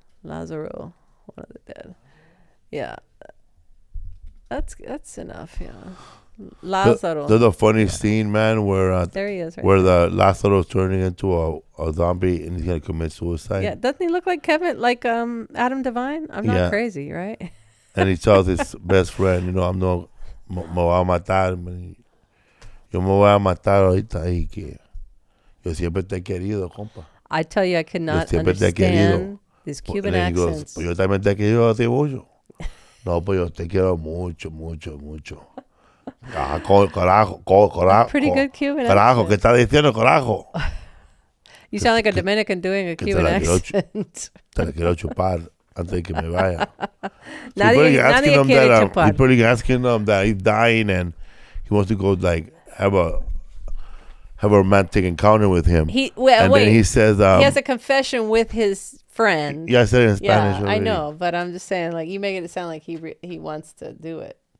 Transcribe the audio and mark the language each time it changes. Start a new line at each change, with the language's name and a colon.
English: Lazaro. One of the Dead. Yeah. That's enough, yeah. Lazaro. There's a funny scene, man, where there he is, right where the Lazaro's turning into a zombie and he's gonna commit suicide. Yeah, doesn't he look like Adam Devine? I'm not crazy, right? And he tells his best friend, I'm
Spanish: no me voy a matar. Yo me voy a matar ahorita y que yo siempre te he querido, compa.
English: I tell you, I could not understand these Cuban accents.
Spanish: Pues yo también te quiero a ti mucho. No, pues yo te quiero mucho, mucho, mucho. Carajo.
English: Pretty good Cuban
Spanish: carajo,
English: accent.
Spanish: ¿qué estás diciendo, carajo?
English: You sound like a Dominican doing a Cuban accent.
Spanish: Te la quiero chupar antes de que me vaya. Nadie quiere chupar.
English: He's probably asking them that he's dying and he wants to go like have a romantic encounter with him. Then he says he has a confession with his friend. Yeah, I said it in Spanish already. I know, but I'm just saying, like, you make it sound like he wants to do it.